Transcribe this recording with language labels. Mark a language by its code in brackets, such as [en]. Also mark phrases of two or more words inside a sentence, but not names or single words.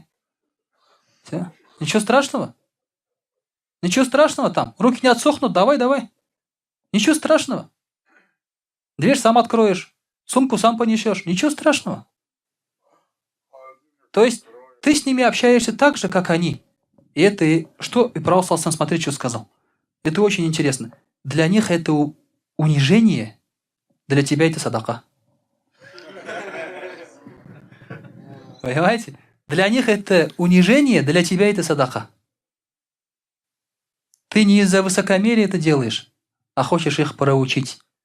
[ru] Все. Ничего страшного? Ничего страшного там. Руки не отсохнут, давай. Ничего страшного. Дверь сам откроешь, сумку сам понесешь. Ничего страшного. То есть ты с ними общаешься так же, как они. И это, что и пророк [ar] صلى الله عليه وسلم, [ru] смотри, что сказал. Это очень интересно. Для них это унижение, для тебя это садака. Понимаете? Для них это унижение, для тебя это садака. Ты не из-за высокомерия это делаешь, а хочешь их проучить.